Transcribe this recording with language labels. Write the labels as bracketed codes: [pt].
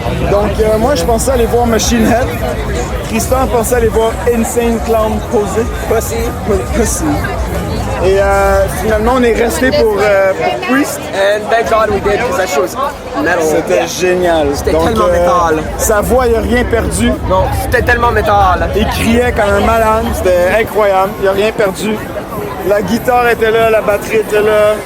[fr] Donc, moi, je pensais aller voir Machine Head. Tristan pensait aller voir Insane Clown Pussy. Et finalement, on est resté pour Priest. [en] And thank God we did, because that shit was metal. [fr] C'était génial. C'était tellement métal. Sa voix, il n'a rien perdu. Non, c'était tellement métal. Il criait comme un malade. C'était incroyable. Il n'a rien perdu. La guitare était là, la batterie était là.